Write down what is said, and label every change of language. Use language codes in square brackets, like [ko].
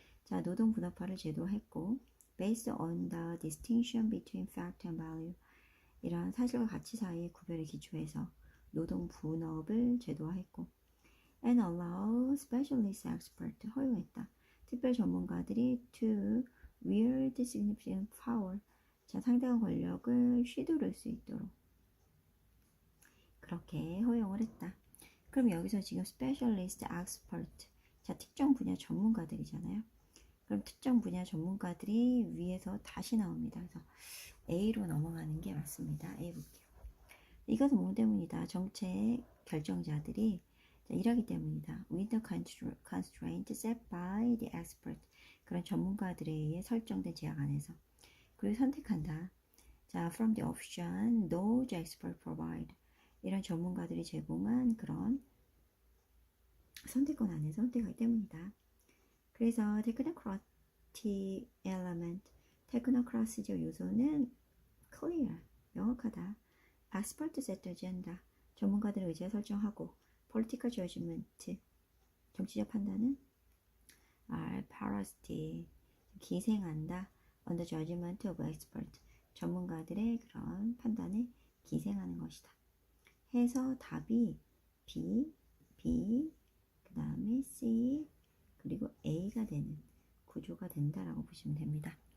[ko] 자, 노동 분업화를 제도화했고 [en] based on the distinction between fact and value. [ko] 이러한 사실과 가치 사이의 구별에 기초해서 노동 분업을 제도화했고 [en] and allow specialist expert, [ko] 허용했다. 특별 전문가들이 [en] to wield significant power. [ko] 자, 상당한 권력을 휘두를 수 있도록 그렇게 허용을 했다. 그럼 여기서 지금 specialist expert. 자, 특정 분야 전문가들이잖아요. 그럼 특정 분야 전문가들이 위에서 다시 나옵니다. 그래서 A로 넘어가는 게 맞습니다. A 볼게요. 이것은 뭐 때문이다? 정책 결정자들이 일하기 때문이다. [en] With the constraint set by the expert. [ko] 그런 전문가들에 의해 설정된 제약 안에서. 그리고 선택한다. [en] 자, from the option those expert provide. [ko] 이런 전문가들이 제공한 그런 선택권 안에서 선택하기 때문이다. 그래서 [en] technocratic element, [ko] 테크노크라시적 요소는 clear, 명확하다. [en] expert set agenda, [ko] 전문가들의 의지에 설정하고 [en] political judgment, [ko] 정치적 판단은 [en] are parasitic, [ko] 기생한다. [en] on the judgment of expert, [ko] 전문가들의 그런 판단에 기생하는 것이다. 해서 답이 B, 그 다음에 C, 그리고 A가 되는 구조가 된다라고 보시면 됩니다.